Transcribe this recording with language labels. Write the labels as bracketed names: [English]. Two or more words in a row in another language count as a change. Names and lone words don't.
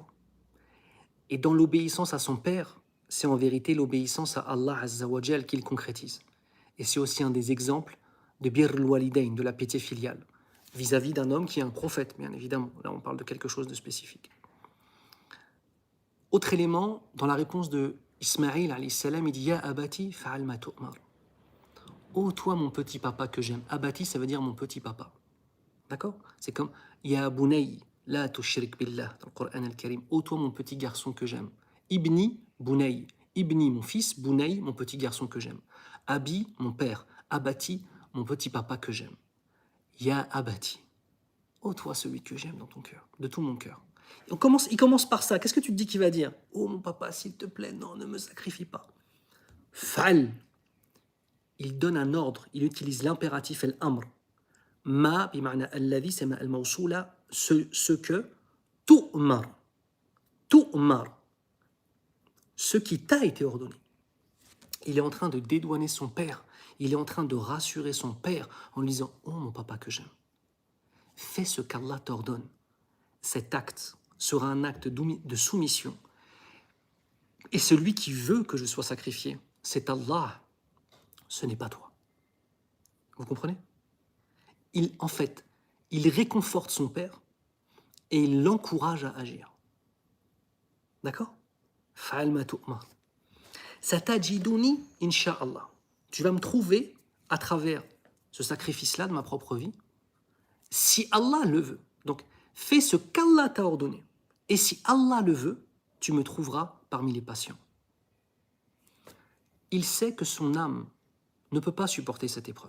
[French] Et dans l'obéissance à son père, c'est en vérité l'obéissance à Allah [Arabic] عز وجل [French] qu'il concrétise. Et c'est aussi un des exemples de [Arabic] بر الوالدين, [French] de la piété filiale, vis-à-vis d'un homme qui est un prophète, bien évidemment. Là, on parle de quelque chose de spécifique. Autre élément, dans la réponse de Ismaïl [Arabic] عليه السلام, [French] il dit « [Arabic] يا أبت افعل ما تؤمر [French] » « Oh, toi, mon petit papa que j'aime. » Abati, ça veut dire mon petit papa. D'accord? C'est comme [Arabic] يا بني لا تشرك بالله, [French] dans le Coran al-Karim. Ô toi, mon petit garçon que j'aime. [Arabic] ابني بني ابني, [French] mon fils. Bunay, mon petit garçon que j'aime. Abi, mon père. Abati, mon petit papa que j'aime. [Arabic] يا أبت. [French] Ô toi, celui que j'aime dans ton cœur, de tout mon cœur. Il commence par ça. Qu'est-ce que tu te dis qu'il va dire? Oh mon papa, s'il te plaît, non, ne me sacrifie pas. Fal. Il donne un ordre. Il utilise l'impératif al-amr. [Arabic] ما بمعنى الذي, [French] c'est [Arabic] ما الموصولة, [French] ce que, [Arabic] تؤمر تؤمر, [French] ce qui t'a été ordonné. Il est en train de dédouaner son père, il est en train de rassurer son père en lui disant « Oh mon papa que j'aime, fais ce qu'Allah t'ordonne. Cet acte sera un acte de soumission. Et celui qui veut que je sois sacrifié, c'est Allah, ce n'est pas toi. » Vous comprenez? En fait, il réconforte son père et il l'encourage à agir. D'accord? [Arabic] افعل ما تؤمر. ستجدني إن شاء الله. [French] Tu vas me trouver à travers ce sacrifice-là de ma propre vie, si Allah le veut. Donc, fais ce qu'Allah t'a ordonné. Et si Allah le veut, tu me trouveras parmi les patients. Il sait que son âme ne peut pas supporter cette épreuve.